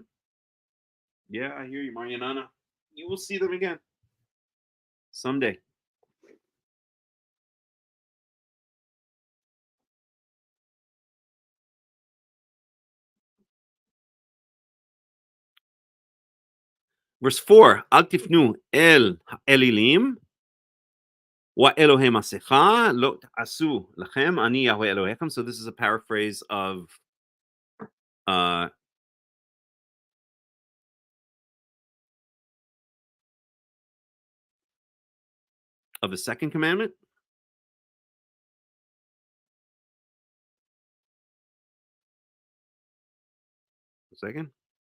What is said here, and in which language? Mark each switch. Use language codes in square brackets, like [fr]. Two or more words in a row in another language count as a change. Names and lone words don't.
[en] Yeah, I hear you, Marianana. You will see them again someday. Verse 4, [he] אל תפנו אל האלילים ואלהי מסכה לא תעשו לכם אני יהוה אלהיכם. [en] So this is a paraphrase of the second commandment. A second.